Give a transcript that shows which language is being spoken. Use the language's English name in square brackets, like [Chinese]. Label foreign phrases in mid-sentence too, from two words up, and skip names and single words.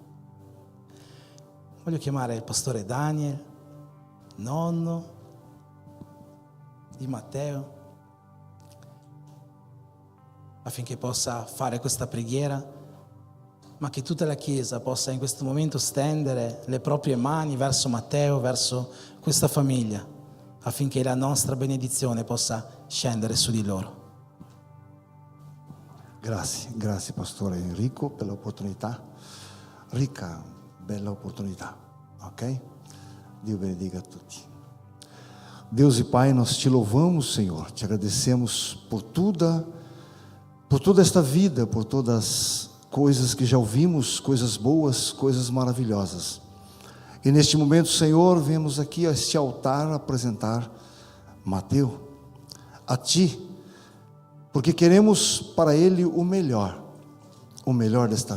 [Italian] Voglio chiamare il pastore Daniel, nonno di Matteo, affinché possa fare questa preghiera, ma che tutta la Chiesa possa in questo momento stendere le proprie mani verso Matteo, verso questa famiglia, affinché la nostra benedizione possa scendere su di loro. Grazie Pastore Enrico per l'opportunità, ricca, bella opportunità, ok? [Portuguese] Deus bendiga a tutti. Deus e Pai, nós te louvamos, Senhor, te agradecemos por toda esta vida, por todas as coisas que já ouvimos, coisas boas, coisas maravilhosas. E neste momento, Senhor, viemos aqui a este altar apresentar Mateus a Ti, porque queremos para ele o melhor desta